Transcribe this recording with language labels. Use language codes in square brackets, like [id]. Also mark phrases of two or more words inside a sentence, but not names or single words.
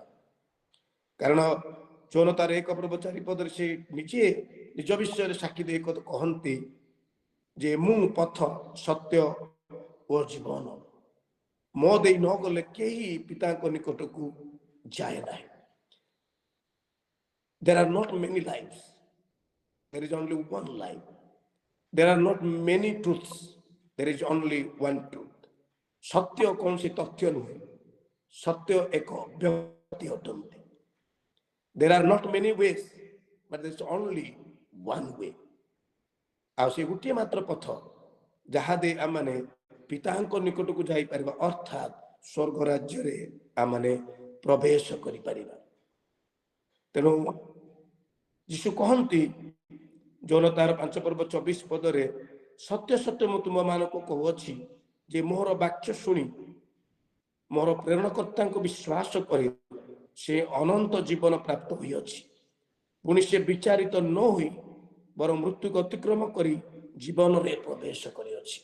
[or] କାରଣ ଯୋହନ ତାର 1:4 ସେ ନିଜେ ନିଜ ବିଷୟରେ ସାକ୍ଷୀ ଦେଇ କହନ୍ତି ଯେ ମୁଁ ପଥ, ସତ୍ୟ ଓ ଜୀବନ, ମୋ ଦେଇ ନ ଗଲେ କେହି ପିତାଙ୍କ ନିକଟକୁ ଯାଏ ନାହିଁ। [en] There are not many lives, there is only one life. There are not many truths, there is only one truth. [or] ସତ୍ୟ କୌଣସି ତଥ୍ୟ ନୁହେଁ, ସତ୍ୟ ଏକ ବ୍ୟକ୍ତି ଅଟନ୍ତି। [en] There are not many ways, but there is only one way. [or] ଆଉ ସେ ଗୋଟିଏ ମାତ୍ର ପଥ ଯାହା ଦେଇ ଆମେ ପିତାଙ୍କ ନିକଟକୁ ଯାଇପାରିବା, ଅର୍ଥାତ୍ ସ୍ୱର୍ଗ ରାଜ୍ୟରେ ଆମେ ପ୍ରବେଶ କରିପାରିବା। ତେଣୁ ଯୀଶୁ କହନ୍ତି ଯୋହନ ତାର 5:24, ସତ୍ୟ ସତ୍ୟ ମୁଁ ତୁମମାନଙ୍କୁ କହୁଅଛି ଯେ ମୋର ବାକ୍ୟ ଶୁଣି ମୋର ପ୍ରେରଣକର୍ତ୍ତାଙ୍କୁ ବିଶ୍ୱାସ କରି ସେ ଅନନ୍ତ ଜୀବନ ପ୍ରାପ୍ତ ହୋଇଅଛି, ପୁଣି ସେ ବିଚାରିତ ନ ହୋଇ ବରଂ ମୃତ୍ୟୁକୁ ଅତିକ୍ରମ କରି ଜୀବନରେ ପ୍ରବେଶ କରିଅଛି।